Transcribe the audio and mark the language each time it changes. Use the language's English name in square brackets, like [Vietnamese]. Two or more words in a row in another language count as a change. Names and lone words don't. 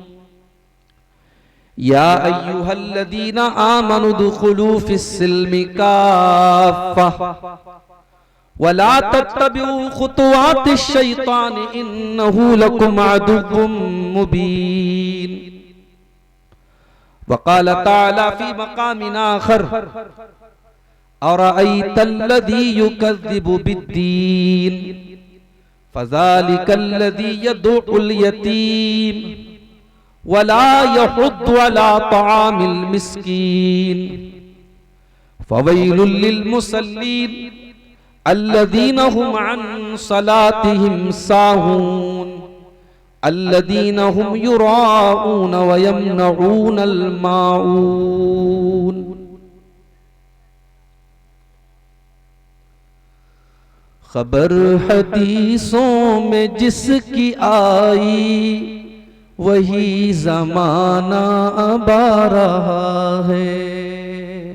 [Arabic] يا أيها الذين آمنوا ادخلوا في السلم كافة ولا تتبعوا خطوات الشيطان إنه لكم عدو مبين وقال تعالى في مقام آخر أرأيت الذي يكذب بالدين فذلك الذي يدع اليتيم ولا يحض على طعام المسكين فويل للمصلين الذين هم عن صلاتهم ساهون الذين هم يراءون ويمنعون الماعون. [Urdu] خبر حدیثوں میں جس کی آئی وہی زمانہ اب آ رہا ہے.